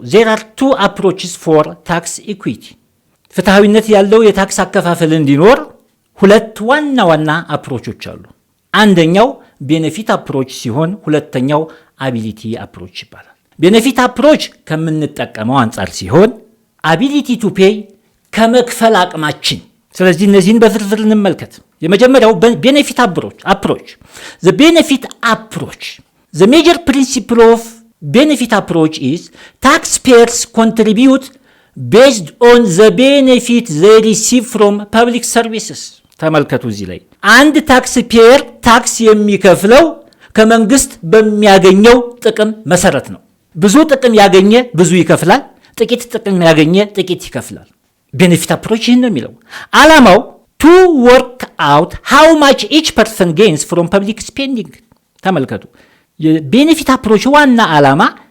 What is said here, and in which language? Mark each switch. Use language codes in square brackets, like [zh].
[en] ዜር አር ቱ አፕሮችስ ፎር ታክስ ኢኩዊቲ። [am] ፍትሐዊነት ያለው የታክስ አከፋፈል እንዲኖር ሁለት ዋና ዋና አፕሮቾች አሉ። አንደኛው ቤኔፊት አፕሮች ሲሆን ሁለተኛው አቢሊቲ አፕሮች ይባላል። ቤኔፊት አፕሮች ከምንጠቀመው አንጻር ሲሆን አቢሊቲ ቱ ፔይ ከመክፈል አቅማችን። ስለዚህ እነዚህን በዝርዝር እንመልከት። የመጀመሪያው ቤኔፊት አፕሮች [en] the benefit approach. The major principle of benefit approach is taxpayers contribute based on the benefit they receive from public services. [am] ተመልከቱ እዚህ ላይ አንድ ታክስ ፔየር ታክስ የሚከፍለው ከመንግስት በሚያገኘው ጥቅም መሰረት ነው። ብዙ ጥቅም ያገኘ ብዙ ይከፍላል፣ ጥቂት ጥቅም ያገኘ ጥቂት ይከፍላል። ቤኔፊት አፕሮች ይህን ነው የሚለው። ዓላማው [en] to work out how much each person gains from public spending። [am] ተመልከቱ የቤኔፊት አፕሮች ዋና ዓላማ